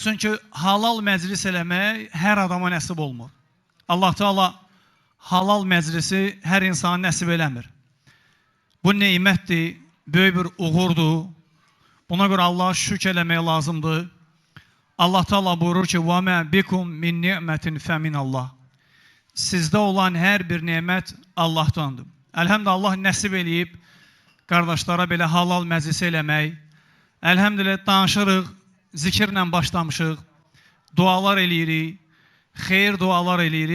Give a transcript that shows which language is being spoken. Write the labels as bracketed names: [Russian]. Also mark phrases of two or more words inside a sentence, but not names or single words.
[Azerbaijani] Çünki halal məclis eləmək hər adama nəsib olmur. Allah Teala halal məclisi hər insana nəsib eləmir. Bu neymətdir, böyük bir uğurdur. Buna görə Allah'a şükür eləmək lazımdır. Allah Teala buyurur ki: [Arabic] وَمَا بِكُمْ مِنْ نِعْمَةٍ فَمِنَ اللّٰهِ [Azerbaijani] Sizdə olan hər bir nemət Allahdandır. Elhamdülillah Allah nəsib eləyib qardaşlara belə halal məclisi eləmək. Elhamdülillah danışırıq, zikirlə başlamışıq, dualar eləyirik, xeyir dualar eləyirik.